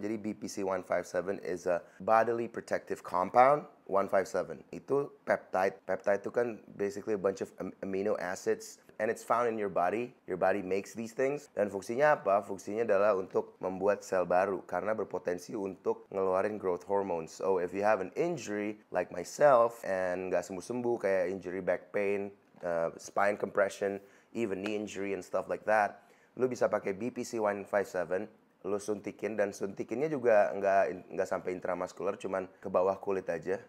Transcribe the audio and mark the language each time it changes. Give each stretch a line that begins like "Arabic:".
Indonesian: Jadi
English: BPC-157 is a bodily protective compound. 157
Indonesian: itu
English: peptide. Peptide
Indonesian: itu kan
English: basically a bunch of amino acids, and it's found in your body. Your body makes these things.
Indonesian: Dan fungsinya apa? Fungsinya adalah untuk membuat sel baru karena berpotensi untuk ngeluarin growth hormones.
English: So if you have an injury like myself and
Indonesian: nggak sembuh-sembuh kayak
English: injury back pain, spine compression, even knee injury and stuff like that,
Indonesian: lu bisa pakai BPC-157. Lu suntikin, dan suntikinnya juga nggak sampai intramuscular, cuman ke bawah kulit aja.